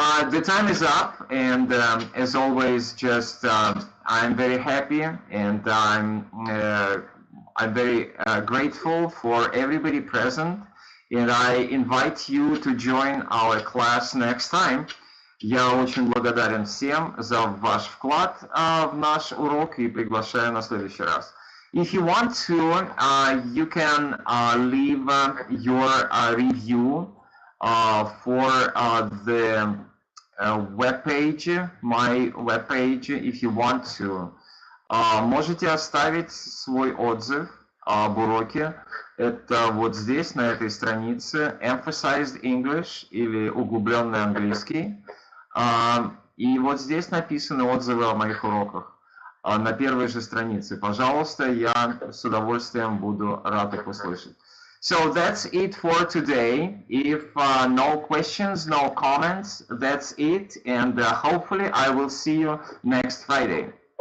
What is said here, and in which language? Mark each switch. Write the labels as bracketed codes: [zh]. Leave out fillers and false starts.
[en] The time is up, and as always, just I'm very happy, and I'm very grateful for everybody present, and I invite you to join our class next time. [ru] Я очень благодарен всем за ваш вклад в наш урок и приглашаю на следующий раз. [en] If you want to, you can leave your review for the web page, my web page, if you want to. [ru] Можете оставить свой отзыв об уроке. Это вот здесь, на этой странице, Emphasized English или углубленный английский. И вот здесь написаны отзывы о моих уроках на первой же странице. Пожалуйста, я с удовольствием буду рад их услышать. [en] So that's it for today. If no questions, no comments, that's it. And hopefully I will see you next Friday.